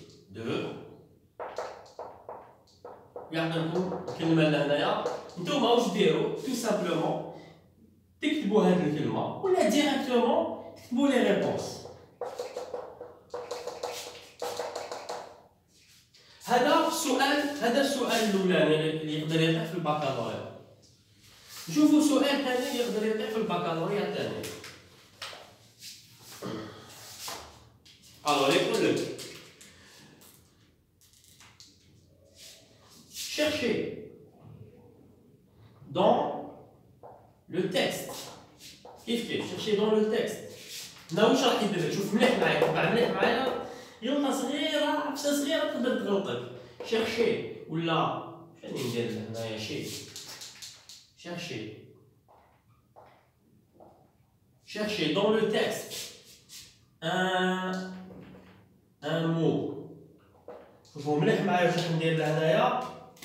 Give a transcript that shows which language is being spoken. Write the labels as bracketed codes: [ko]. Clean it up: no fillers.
[ar] de يعطيكم الكلمة لهنايا نتوما واش ديروا [fr] tout simplement [ar] تكتبوا هذه الكلمة ولا ديريكتومون تكتبوا لي ريبونس. هذا السؤال الاولاني اللي يقدر يطيح في البكالوريا. شوفوا سؤال ثاني يقدر يطيح في البكالوريا ثاني. [fr] Alors [ar] يقول لك [fr] chercher dans le texte. كيف chercher dans le texte. [ar] نا واش راح يدير لك؟ شوف مليح معايا، تبع مليح معايا. غلطة صغيرة، عفسة صغيرة تقدر تغلطك. [fr] chercher [ar] ولا شنو ندير هنايا [fr] chercher dans le texte un mot. [ar] شوفوا مليح معايا واش راح ندير لهنايا.